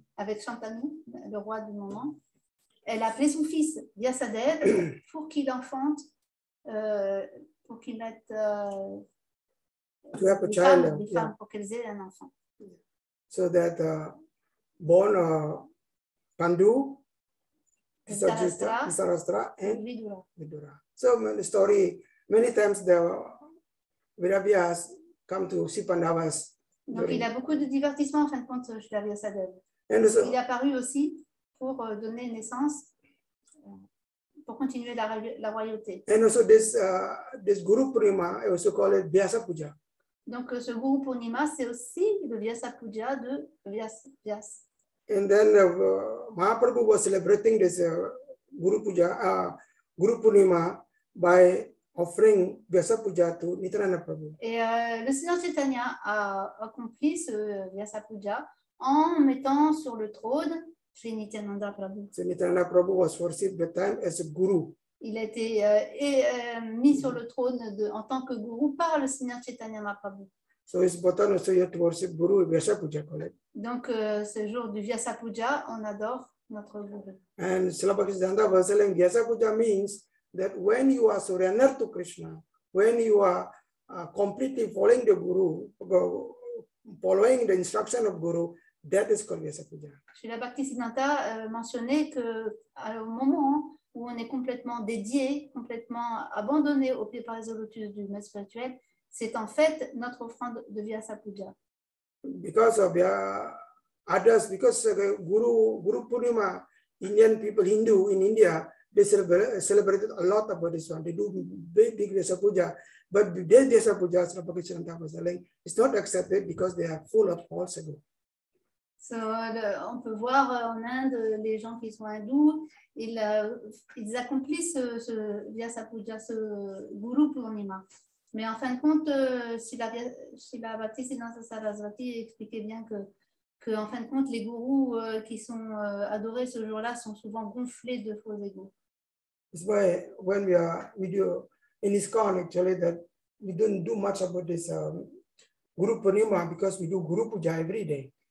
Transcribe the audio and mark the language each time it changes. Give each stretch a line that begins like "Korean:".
French: avec Shantanu, le roi du moment, elle a appelé son fils Vyasadeva pour qu'il enfante, pour qu'il mette des femmes, pour qu'elles aient un enfant.
English: So that born Pandu, Dhritarashtra, and Vidura. So the story, many times the Viravyas come to see Pandavas.
French: Donc il a beaucoup de divertissements en fin de compte chez la Vyasadeva. Il est apparu aussi pour donner naissance, pour continuer la royauté.
English: And also this Guru Purnima, I also call it Vyasa Puja.
French: Donc ce Guru Purnima, c'est aussi le Vyasa Puja de Vyas.
English: And then Mahaprabhu was celebrating this Guru Puja, Guru Purnima by offering Vyasa Puja to Nityananda Prabhu.
French: Et le Seigneur Chaitanya a accompli ce Vyasa Puja en mettant sur le trône Sri Nityananda Prabhu.
English: So Nityananda Prabhu was worshipped that time as a guru.
French: Il a été mis sur le trône en tant que gourou par le Seigneur Chaitanya Mahaprabhu.
English: So it's important also you have to worship Guru Vyasa Puja, correct?
French: Donc ce jour du Vyasa Puja, on adore notre gourou.
English: And Srila Bhaktisiddhanta was telling Vyasa Puja means that when you are surrendered to Krishna, when you are completely following the Guru, following the instruction of Guru, that is called Vyasa Puja.
French: Srila Bhaktisiddhanta mentionnait qu'au moment où on est complètement dédié, complètement abandonné au pied par les lotus du maître spirituel, c'est en fait notre offrande de Vyasa Puja.
English: Because of others, because Guru Purnima, Indian people, Hindu in India, they celebrated a lot about this one. They do big Vyasa Puja, but this Vyasa Puja, Srila Bhaktisiddhanta was telling, it's not accepted because they are full of false ego.
French: So, on peut voir en Inde les gens qui sont hindous, ils accomplissent ce Vyasa Puja, ce Guru Purnima. Mais en fin de compte, si la Bhaktisiddhanta Sarasvati expliquait bien que en fin de compte, les gourous qui sont adorés ce jour-là sont souvent gonflés de faux égos.
English: That's why when we do in ISKCON actually that we don't do much about this Guru Purnima because we do Guru Puja every day.